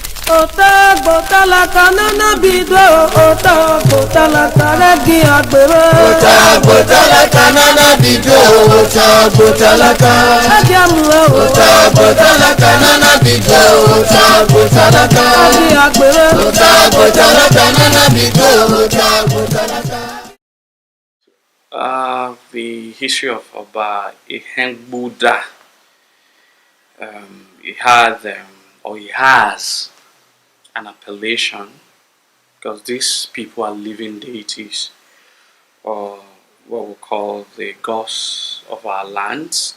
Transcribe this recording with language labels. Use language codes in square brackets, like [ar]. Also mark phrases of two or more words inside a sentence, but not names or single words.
[bin] Ota botala kanana bido, ota botala karagi agbero. Ota botala kanana bido, ota botala Adi amue ota botala kanana bido, ota botala adi agbero. ota botala kanana bido, ota botala. [en] The history of Oba Ehengbuda. He had or he has an appellation because these people are living deities, or what we call the gods of our lands.